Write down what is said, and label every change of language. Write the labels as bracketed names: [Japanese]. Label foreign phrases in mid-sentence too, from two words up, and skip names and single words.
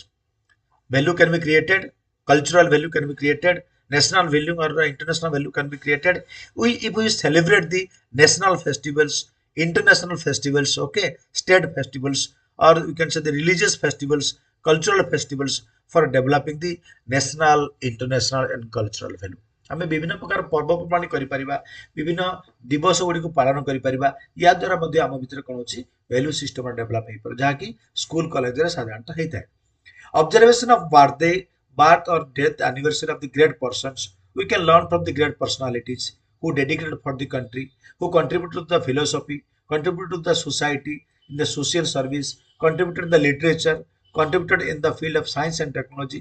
[English] Value can be created, cultural value can be created, national value or international value can be created. We, if we celebrate the national festivals, international festivals, okay, state festivals, or we can say the religious festivals, cultural festivals, for developing the national, international and cultural value. [Odia] ଆମେ ବିଭିନ୍ନ ପ୍ରକାର ପର୍ବପର୍ବାଣି କରିପାରିବା, ବିଭିନ୍ନ ଦିବସ ଗୁଡ଼ିକୁ ପାଳନ କରିପାରିବା। ୟା ଦ୍ୱାରା ମଧ୍ୟ ଆମ ଭିତରେ କ'ଣ ଅଛି, [English] value system develop [Odia] ହେଇପାରେ, ଯାହାକି ସ୍କୁଲ କଲେଜରେ ସାଧାରଣତଃ ହେଇଥାଏ। [English] Observation of birth or death anniversary of the great persons. We can learn from the great personalities who dedicated for the country, who contributed to the philosophy, contributed to the society, in the social service, contributed in the literature, contributed in the field of science and technology.